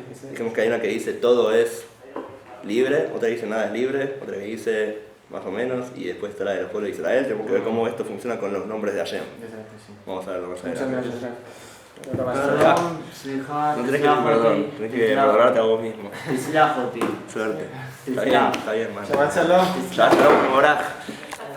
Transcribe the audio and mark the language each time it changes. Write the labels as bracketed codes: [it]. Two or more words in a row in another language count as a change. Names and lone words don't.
[es] Dijimos que hay una que dice todo es libre, otra que dice nada es libre, otra que dice más o menos, y después está la del pueblo de Israel. Tenemos que ver cómo esto funciona con los nombres de Hashem. Exacto, sí. Vamos a verlo más Muchas adelante. gracias. Perdón, סליחה, No tenés que pedir perdón, tenés que perdonarte a vos mismo. [he] תסלח אותי. [es] Suerte. Sí, Está sí. bien, man. [he] שבת שלום. שבת שלום, Moraj.